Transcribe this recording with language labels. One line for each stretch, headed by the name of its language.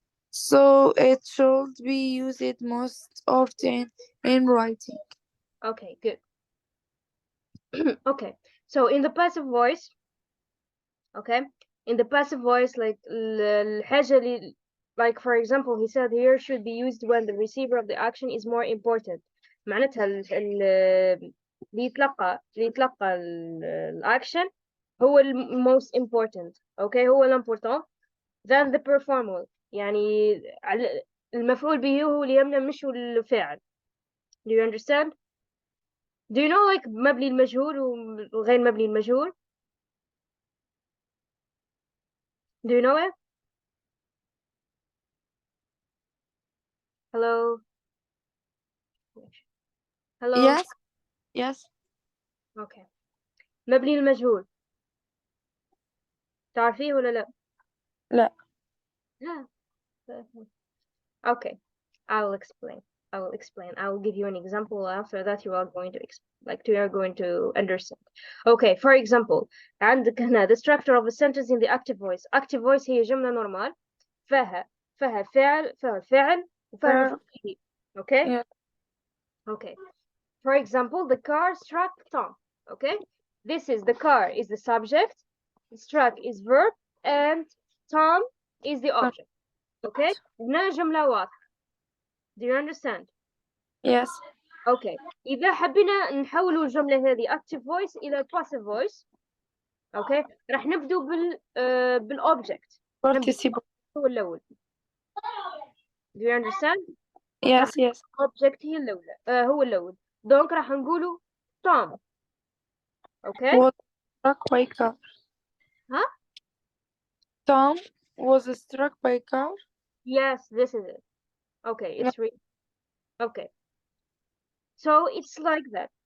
English: So it should be used most often in writing. Okay, good. Okay, so in the passive voice, okay, in the passive voice, like
Arabic: الحاجة اللي,
English: like for example, he said here should be used when the receiver of the action is more important.
Arabic: معناتها اللي يتلقى الأكشن هو
English: most important. Okay,
Arabic: هو
English: الimportant than the performer.
Arabic: يعني المفعول به هو اللي يمنع مش الفاعل.
English: Do you understand? Do you know like
Arabic: مبني المجهول وغير مبني المجهول?
English: Do you know it? Hello? Hello? Yes, yes. Okay.
Arabic: مبني المجهول تعرفيه ولا لا؟ لا. لا.
English: Okay. I will explain. I will give you an example. After that, you are going to you are going to understand. Okay. For example,
Arabic: عندك هنا
English: the structure of a sentence in the active voice. Active voice
Arabic: هي جملة
English: normal.
Arabic: فيها فاعل وفيها مفعول به.
English: Okay. Yeah. Okay. For example, the car struck Tom. Okay. This is the car is the subject, struck is verb, and Tom is the object. Okay.
Arabic: هنا جملة واضحة.
English: Do you understand? Yes. Okay.
Arabic: إذا حبينا نحولوا الجملة هذه active voice إلى passive voice.
English: Okay.
Arabic: راح نبدو بالobject.
English: Participle.
Arabic: هو الأول.
English: Do you understand? Yes, yes.
Arabic: Object هي الأولى. هو الأول.
French: Donc
Arabic: راح نقوله Tom.
English: Okay. Was struck by car. Huh? Tom was struck by a car. Yes, this is it. Okay, it's okay. So it's like that.